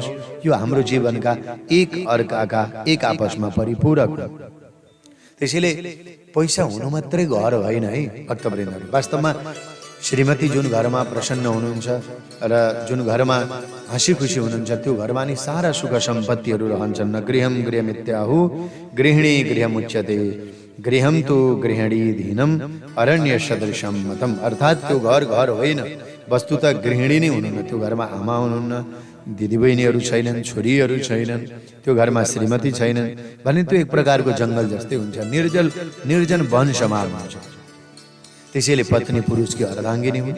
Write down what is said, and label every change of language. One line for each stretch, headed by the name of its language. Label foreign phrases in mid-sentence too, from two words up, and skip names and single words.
Nepali: यो हाम्रो जीवनका एक अर्काका, एक आपसमा परिपूरक हो। त्यसैले पैसा हुनु मात्रै घर होइन है भक्तवृन्दहरू। वास्तवमा श्रीमती जुन घरमा प्रसन्न हुनुहुन्छ र जुन घरमा हाँसी खुसी हुनुहुन्छ, त्यो घरमा नि सारा सुख सम्पत्तिहरू रहन्छन्।
Sanskrit: न गृहम गृहमित्याहु गृहिणी गृहमुच्यते, गृहम तो गृहिणी धीनम अरण्य सदृशम मतम।
Nepali: अर्थात् त्यो घर घर होइन, वस्तुत गृहिणी नै हुनुहुन्न। त्यो घरमा आमा हुनुहुन्न, दिदीबहिनीहरू छैनन्, छोरीहरू छैनन्, त्यो घरमा श्रीमती छैनन् भने त्यो एक प्रकारको जङ्गल जस्तै हुन्छ, निर्जन वन समान हुन्छ। त्यसैले पत्नी पुरुषकी अर्धाङ्गिनी हुन्।